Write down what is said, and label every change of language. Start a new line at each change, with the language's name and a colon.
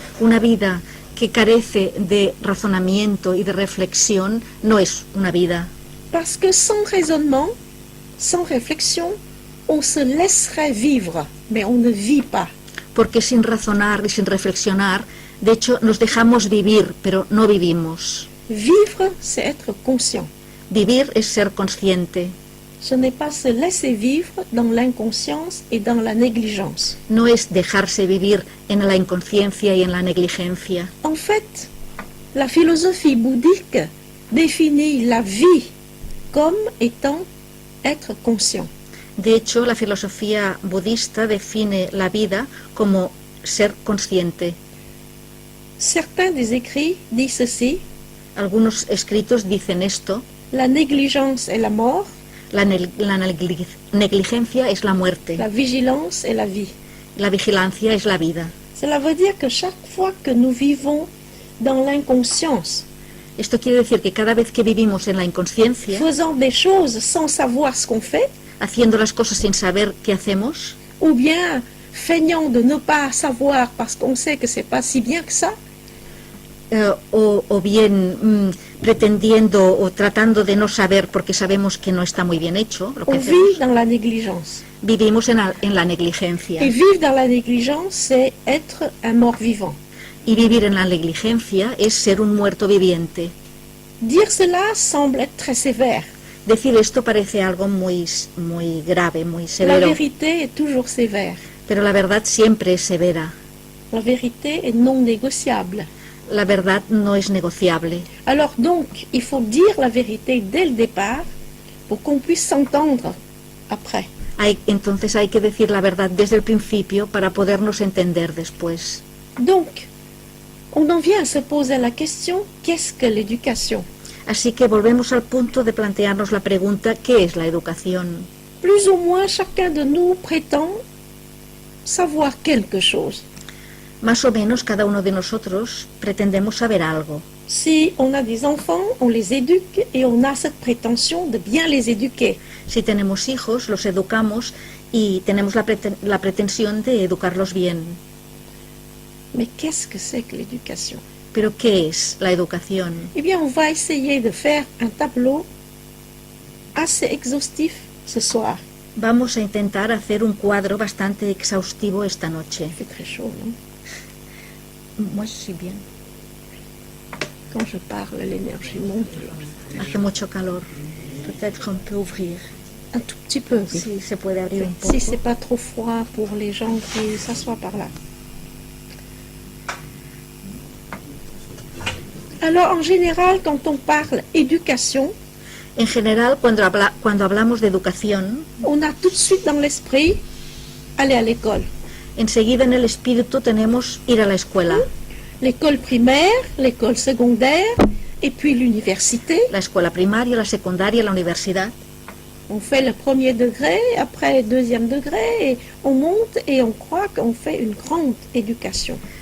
Spanish: Una vida que carece de razonamiento y de reflexión no es una vida.
French: Parce que sans raisonnement, sans réflexion, on se laisserait vivre, mais on ne vit pas.
Spanish: Porque sin razonar y sin reflexionar, de hecho nos dejamos vivir, pero no vivimos.
French: Vivre, c'est être conscient.
Spanish: Vivir es ser consciente,
French: Ce n'est pas se laisser vivre dans l'inconscience et dans la négligence.
Spanish: no es dejarse vivir en la inconsciencia y en la negligencia.
French: En fait, la philosophie bouddhique définit la vie comme étant être conscient.
Spanish: De hecho, la filosofía budista define la vida como ser consciente.
French: Certains des écrits disent ceci:
Spanish: Algunos escritos dicen esto:
French: la négligence est la mort,
Spanish: la negligencia es la muerte,
French: la vigilance est la vie.
Spanish: la vigilancia es la vida.
French: Cela veut dire que chaque fois que nous vivons dans l'inconscience,
Spanish: Esto quiere decir que cada vez que vivimos en la inconsciencia,
French: faisant des choses sans savoir ce qu'on fait,
Spanish: haciendo las cosas sin saber qué hacemos,
French: ou bien feignant de ne pas savoir parce qu'on sait que c'est pas si bien que ça,
Spanish: o bien pretendiendo o tratando de no saber porque sabemos que no está muy bien hecho lo que
French: on
Spanish: hacemos,
French: vit dans la négligence.
Spanish: vivimos en la negligencia.
French: Et vivre dans la négligence, c'est être un mort vivant.
Spanish: Y vivir en la negligencia es ser un muerto viviente.
French: Dire cela semble être très sévère.
Spanish: Decir esto parece algo muy grave, muy
French: La
Spanish: severo,
French: vérité est toujours sévère.
Spanish: pero la verdad siempre es severa.
French: La vérité est non négociable.
Spanish: La verdad no es negociable.
French: Alors donc, il faut dire la vérité dès le départ pour qu'on puisse s'entendre après.
Spanish: Entonces hay que decir la verdad desde el principio para podernos entender después.
French: Donc, on en vient à se poser la question, qu'est-ce que l'éducation?
Spanish: Así que volvemos al punto de plantearnos la pregunta, ¿qué es la educación?
French: Plus ou moins chacun de nous prétend savoir quelque chose.
Spanish: Más o menos cada uno de nosotros pretendemos saber algo.
French: Si on a des enfants, on les éduque et on a cette prétention de bien les éduquer.
Spanish: Si tenemos hijos, los educamos y tenemos la pretensión de educarlos bien.
French: Mais qu'est-ce que c'est que l'éducation?
Spanish: ¿Pero qué es la educación?
French: Eh bien, on va essayer de faire un tableau assez exhaustif ce soir.
Spanish: Vamos a intentar hacer un cuadro bastante exhaustivo esta noche.
French: Il fait très chaud, non? Moi, je suis bien. Quand je parle, l'énergie monte.
Spanish: Hace mucho calor.
French: Peut-être on peut ouvrir. Un tout petit peu, oui.
Spanish: Si se puede abrir un poco.
French: Si c'est pas trop froid pour les gens qui s'assoient par là. Alors, en général, quand on parle éducation,
Spanish: En general, cuando hablamos de educación,
French: on a tout de suite dans l'esprit aller à l'école.
Spanish: enseguida en el espíritu tenemos ir a la escuela.
French: L'école primaire, l'école secondaire, et puis l'université.
Spanish: La escuela primaria, la secundaria, la universidad.
French: On fait le premier degré, après deuxième degré, et on monte et on croit qu'on fait une grande éducation.